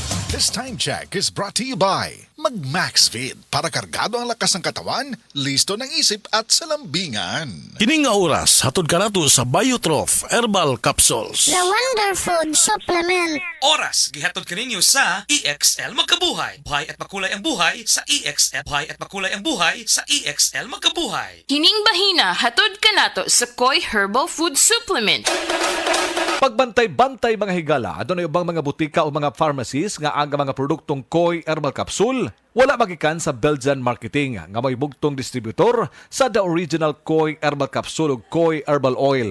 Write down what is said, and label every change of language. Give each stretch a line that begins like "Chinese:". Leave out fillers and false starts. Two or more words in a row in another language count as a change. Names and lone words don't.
English: This time check is brought to you by Mag-MaxFit
Filipino: para kargado ang lakas ng katawan, listo ng isip at salambingan.
Cebuano: Kining nga oras, hatod ka nato sa Biotrof Herbal Capsules.
English: The Wonder Food Supplement.
Cebuano: Oras, gihatod kaninyo sa EXL Magkabuhay.
Filipino: Buhay at makulay ang buhay sa EXL. Buhay at makulay ang buhay sa EXL Magkabuhay.
Cebuano: Kining bahina hatod ka nato sa Koi Herbal Food Supplement. Pagbantay-bantay mga higala, adunay ubang mga butika o mga pharmacies nga ang mga produktong Koi Herbal Capsule wala magikan sa Belgian Marketing nga may bugtong distributor sa
English: the original
Cebuano: Koi Herbal Capsule o Koi Herbal Oil.